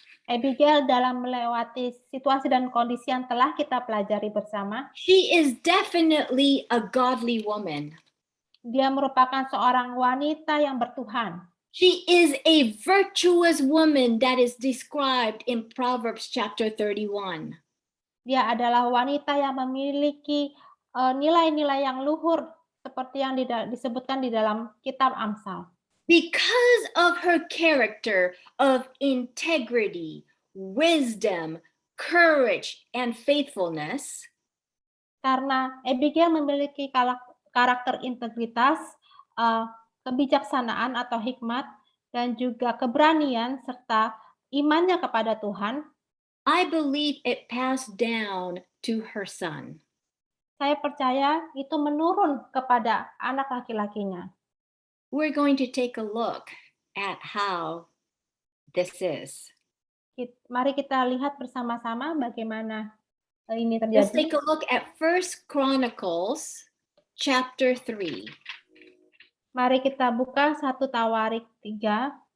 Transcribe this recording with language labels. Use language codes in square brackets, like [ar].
[id] Abigail dalam melewati situasi dan kondisi yang telah kita pelajari bersama, [en] she is definitely a godly woman. [id] dia merupakan seorang wanita yang bertuhan. [en] She is a virtuous woman that is described in Proverbs chapter 31. [id] Dia adalah wanita yang memiliki nilai-nilai yang luhur seperti yang disebutkan di dalam kitab Amsal. [en] Because of her character of integrity, wisdom, courage, and faithfulness, [id] Karena Abigail memiliki karakter integritas, kebijaksanaan atau hikmat, dan juga keberanian serta imannya kepada Tuhan, [en] I believe it passed down to her son. [id] saya percaya itu menurun kepada anak laki-lakinya. [en] We're going to take a look at how this is. [id] Mari kita lihat bersama-sama bagaimana ini [en] Let's take [id] terjadi. [en] a look at 1 Chronicles chapter 3. [id] Mari kita buka 1 Tawarik 3.